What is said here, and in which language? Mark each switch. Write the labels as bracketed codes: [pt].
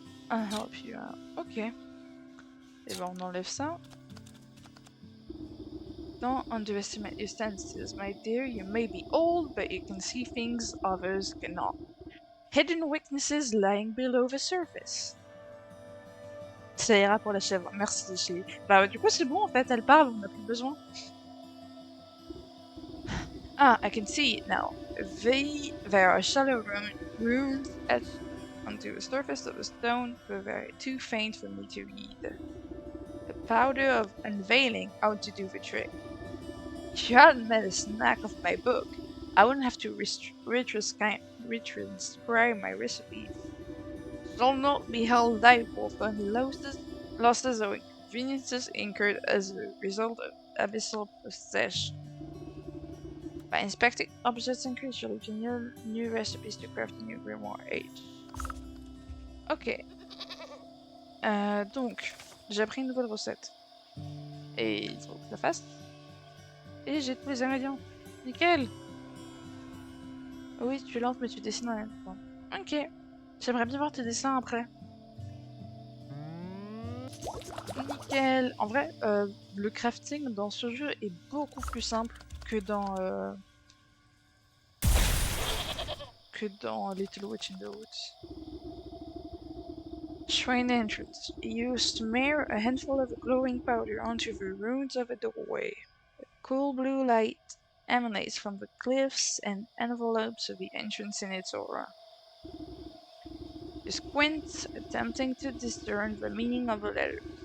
[en] I'll help you out. [fr] Ok. Et ben on enlève ça. [en] Don't underestimate your senses, my dear. You may be old, but you can see things others cannot. Hidden weaknesses lying below the surface. [fr] Ça ira pour la chèvre. Merci, chérie. Bah du coup c'est bon en fait, elle parle, on n'a plus besoin. [en] Ah, I can see it now. There are shallow runes etched onto the surface of the stone, but they're too faint for me to read. The powder of unveiling ought to do the trick. If you hadn't made a snack of my book, I wouldn't have to retranscribe my recipes. Shall not be held liable for any losses or inconveniences incurred as a result of abyssal possession. By inspecting objects and creatures, you can new recipes to craft a new grimoire age. Ok. [fr] Donc, j'ai appris une nouvelle recette. Et il faut que je la fasse. Et j'ai tous les ingrédients. Nickel! Oui, tu es lente, mais tu dessines en même temps. Ok. J'aimerais bien voir tes dessins après. Nickel! En vrai, le crafting dans ce jeu est beaucoup plus simple que dans Little Witch in the Woods. [en] Shrine entrance. You smear a handful of glowing powder onto the runes of a doorway. A cool blue light emanates from the cliffs and envelopes the entrance in its aura. You squint, attempting to discern the meaning of the letters.